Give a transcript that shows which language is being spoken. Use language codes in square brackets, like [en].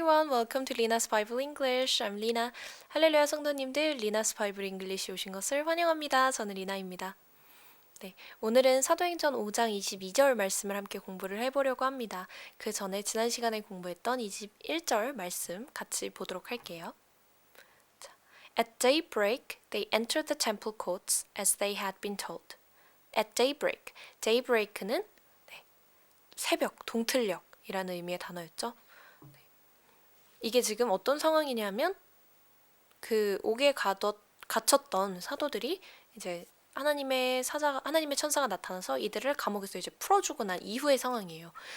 [en] welcome to Lina's Bible English. I'm Lina. [ko] 할렐루야 성도님들, Lina's Bible English에 오신 것을 환영합니다. 저는 리나입니다. 네, 오늘은 사도행전 5장 22절 말씀을 함께 공부를 해보려고 합니다. 그 전에 지난 시간에 공부했던 21절 말씀 같이 보도록 할게요. [en] 자, At daybreak, they entered the temple courts as they had been told. At daybreak, [ko] daybreak는 새벽, 동틀녘이라는 의미의 단어였죠. 이게 지금 어떤 상황이냐면 그 옥에 갇혔던 사도들이 이제 하나님의 천사가 나타나서 이들을 감옥에서 이제 풀어주고 난 이후의 상황이에요.